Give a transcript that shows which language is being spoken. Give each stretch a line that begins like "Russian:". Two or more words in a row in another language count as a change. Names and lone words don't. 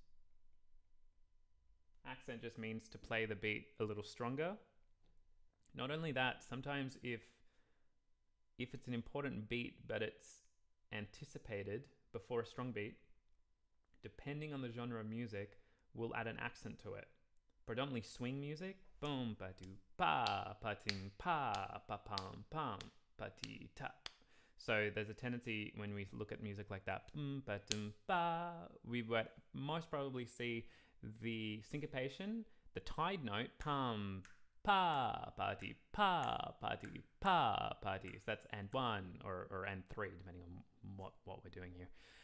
English: Accent just means to play the beat a little stronger. Not only that, sometimes if it's an important beat but it's anticipated before a strong beat, depending on the genre of music, we'll add an accent to it. Predominantly swing music, boom, ba-doo, pa, pa-ting, pa, pa-pam, pam, pa-ti-ta. So there's a tendency when we look at music like that, we would most probably see the syncopation, the tied note, pum, pa, party, pa, party, pa, party. So that's and one or and three, depending on what we're doing here.